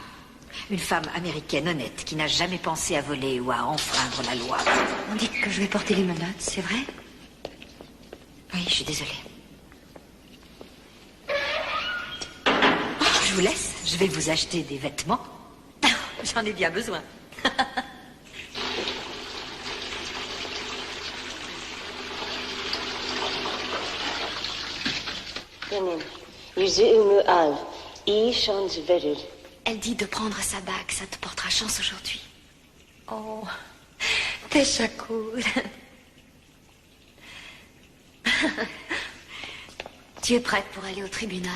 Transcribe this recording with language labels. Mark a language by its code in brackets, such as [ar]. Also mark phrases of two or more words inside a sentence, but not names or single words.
[fr] Une femme américaine honnête qui n'a jamais pensé à voler ou à enfreindre la loi. On dit que je vais porter les menottes, c'est vrai? Oui, je suis désolée. Je vous laisse. Je vais vous acheter des vêtements. J'en ai bien besoin. [tr] Benim yüzüğümü al. İyi şans verir. [fr] Elle dit de prendre sa bague, ça te portera chance aujourd'hui. [tr] Oh, teşekkür. [fr] Tu es prête pour aller au tribunal?